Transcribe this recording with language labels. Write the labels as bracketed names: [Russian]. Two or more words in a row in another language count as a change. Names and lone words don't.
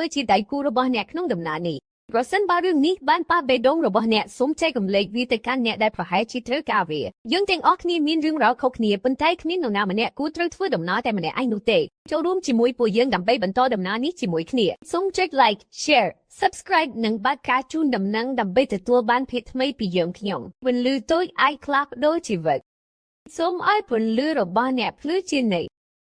[Khmer] ជាដៃគូរបស់អ្នកក្នុងដំណើរនេះប្រសិនបើរឿងនេះបានប៉ះបេះដូងរបស់អ្នកសូមចែករំលែកវាទៅកាន់អ្នកដែលប្រហែលជាត្រូវការវាយើងទាំងអស់គ្នាមានរឿងរ៉ាវខុសគ្នាប៉ុន្តែគ្មាននរណាម្នាក់គួរត្រូវធ្វើដំណើរតែម្នាក់ឯងនោះទេចូលរួមជាមួយពួកយើងដើម្បីបន្តដំណើរនេះជាមួយគ្នាសូមចុច [English] like share subscribe [Khmer] និងបាត់ការជូនដំណឹងដើម្បីទទួលបានភាពថ្មីពីយើងខ្ញុំពន្លឺតូចអាចផ្លាស់ប្ដូរជីវិតសូមឲ្យពន្លឺរបស់អ្នកភ្លឺជានិច្ច